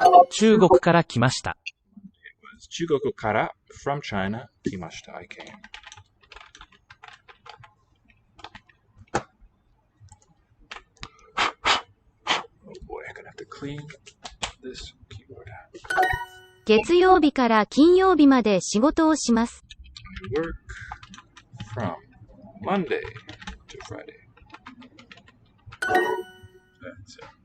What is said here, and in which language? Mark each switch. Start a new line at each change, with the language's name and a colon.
Japanese: 中国から来ました。中国から
English: from China
Japanese: 来ました。
English: I came. Oh boy, I'm gonna have to clean this keyboard.
Japanese: 月曜日から金曜日まで仕事をします。
English: I work from Monday to Friday. That's it.